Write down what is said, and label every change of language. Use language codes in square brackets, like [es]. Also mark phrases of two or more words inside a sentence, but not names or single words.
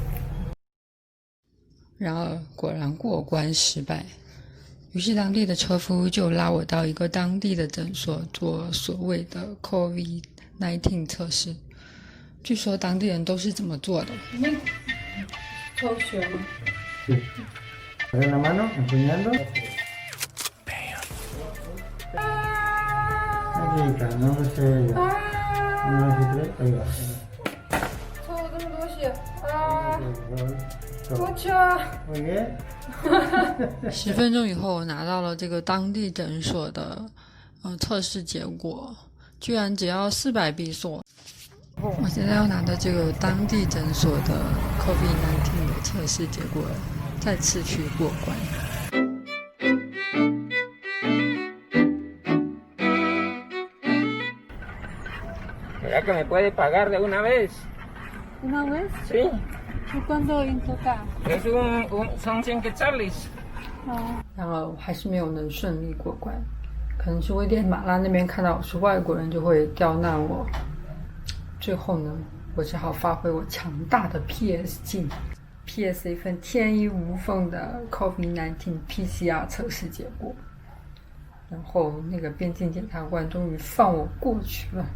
[zh] 然而果然过关失败。于是当地的车夫就拉我到一个当地的诊所做所谓的 COVID-19 测试。据说当地人都是这么做的。抽血吗？ [es] Sí. Abre la mano, enseñando. Ahorita, no me sé ya. 1, 2, 3, ahí va. [zh] 抽了这么多血啊！ [es] Muy bien. [zh] 10 分钟以后，我拿到了这个当地诊所的测试结果，居然只要400比索。我现在要拿的这个当地诊所的 COVID-19 的测试结果，再次去过关。 [es] ¿Será que me puede pagar de una vez? ¿Una vez? Sí, ¿Y cuánto en total? son 100 quetzales. [zh] 然后还是没有能顺利过关，可能是危地马拉那边看到我是外国人就会刁难我。最后呢，我只好发挥我强大的 PS 技能 ，PS 一份天衣无缝的 COVID-19 PCR 测试结果，然后那个边境检察官终于放我过去了。